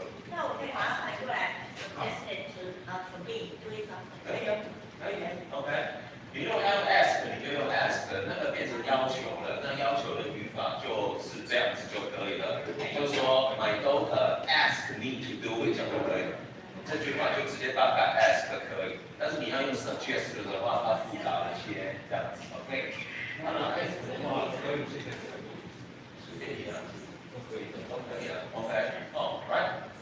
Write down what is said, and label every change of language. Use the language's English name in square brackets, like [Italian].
[Chinese] 那我可以把它反过来 ， [English] suggested to be doing something。 [Chinese] 可以 ，OK。你用 ask， 你就用 ask， 那个变成要求了，那要求的语法就是这样子就可以了。也就是说 ， [English] My daughter asked me to do it [Chinese] 就可以了。这句话就直接大概 ask 可以，但是你要用 suggest 的话，它复杂了些，这样子 ，OK。那 ask 的话，可以随便你啊，都可以的，都可以啊 ，OK，right。